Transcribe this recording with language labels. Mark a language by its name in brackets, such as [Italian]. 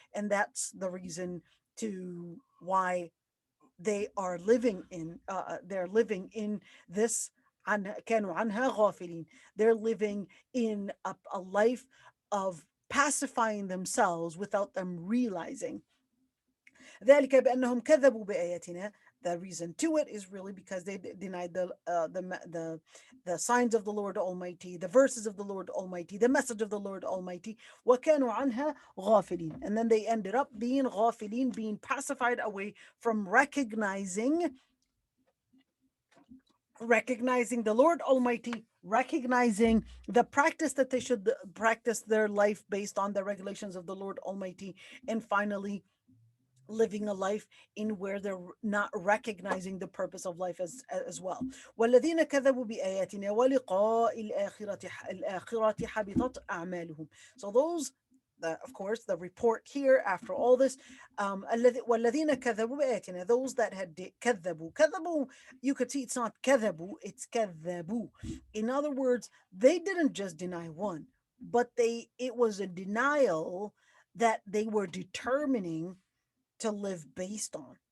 [English] And that's the reason to why they're living in this [Arabic] كانوا عنها غافلين. [English] They're living in a life of pacifying themselves without them realizing. [Arabic] ذلك بأنهم كذبوا بآياتنا. [English] The reason to it is really because they denied the signs of the Lord Almighty, the verses of the Lord Almighty, the message of the Lord Almighty. [Arabic] وكانوا عنها غافلين. [English] And then they ended up being غافلين, being pacified away from recognizing the Lord Almighty, recognizing the practice that they should practice their life based on the regulations of the Lord Almighty, and finally living a life in where they're not recognizing the purpose of life as well. [Arabic] والذين كذبوا بآياتنا ولقاء الآخرة حبطت أعمالهم. [English] So those, of course, the report here after all this, [Arabic] والذين كذبوا بآياتنا, [English] those that had كذبوا, you could see it's not كذبوا, it's كذبوا. In other words, they didn't just deny one, but it was a denial that they were determining to live based on.